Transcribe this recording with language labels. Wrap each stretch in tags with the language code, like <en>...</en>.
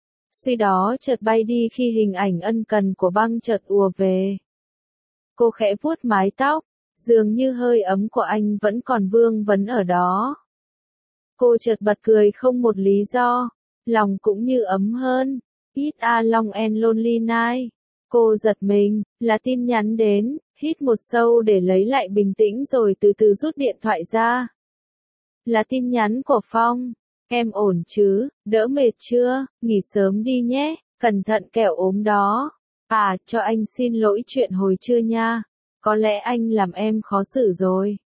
<vi>Suy đó chợt bay đi khi hình ảnh ân cần của băng chợt ùa về. Cô khẽ vuốt mái tóc, dường như hơi ấm của anh vẫn còn vương vấn ở đó. Cô chợt bật cười không một lý do, lòng cũng như ấm hơn.</vi> <en>It a long and lonely night.</en> <vi>Cô giật mình, là tin nhắn đến, hít một sâu để lấy lại bình tĩnh rồi từ từ rút điện thoại ra. Là tin nhắn của Phong. Em ổn chứ, đỡ mệt chưa, nghỉ sớm đi nhé, cẩn thận kẻo ốm đó. À, cho anh xin lỗi chuyện hồi trưa nha, có lẽ anh làm em khó xử rồi.</vi>